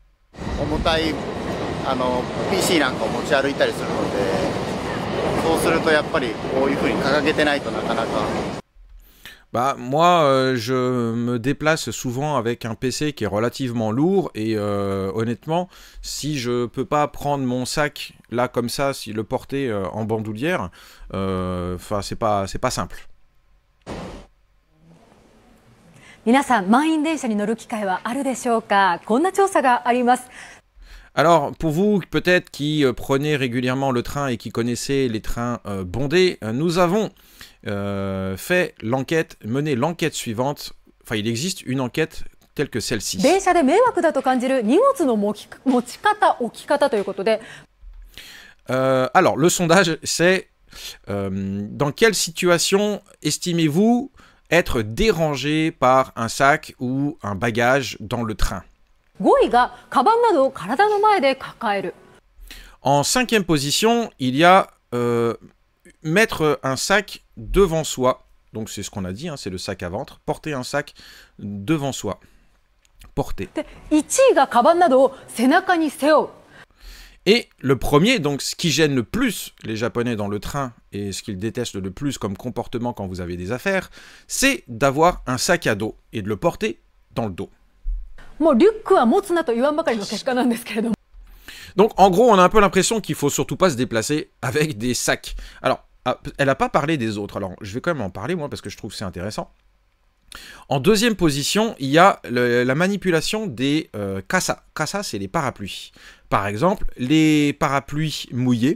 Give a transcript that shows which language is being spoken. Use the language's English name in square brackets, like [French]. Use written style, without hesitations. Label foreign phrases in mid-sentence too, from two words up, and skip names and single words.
[French] bah, moi, je me déplace souvent avec un PC qui est relativement lourd et honnêtement, si je peux pas prendre mon sac là comme ça, si le porter en bandoulière, enfin c'est pas simple. [Japanese] 皆さん、満員電車に乗る機会はあるでしょうか。こんな調査があります。 [French] Alors, pour vous, peut-être qui prenez régulièrement le train et qui connaissez les trains bondés, nous avons mené l'enquête suivante. Enfin, il existe une enquête telle que celle-ci. Alors, le sondage, c'est Dans quelle situation estimez-vous être dérangé par un sac ou un bagage dans le train? [Japanese] 5 位がカバンなどを体の前で抱える。 [French] En cinquième position, il y a mettre un sac devant soi. Donc c'est ce qu'on a dit, hein, c'est le sac à ventre. Porter un sac devant soi. Porter. [Japanese] で、1位がカバンなどを背中に背負う。 [French] Et le premier, donc ce qui gêne le plus les Japonais dans le train et ce qu'ils détestent le plus comme comportement quand vous avez des affaires, c'est d'avoir un sac à dos et de le porter dans le dos. [Japanese] もうリュックは持つなと言わんばかりの結果なんですけれども。 [French] Donc en gros, on a un peu l'impression qu'il faut surtout pas se déplacer avec des sacs. Alors, elle n'a pas parlé des autres, alors je vais quand même en parler moi parce que je trouve que c'est intéressant. En deuxième position, il y a la manipulation des kasa. Kasa, c'est les parapluies. Par exemple, les parapluies mouillés.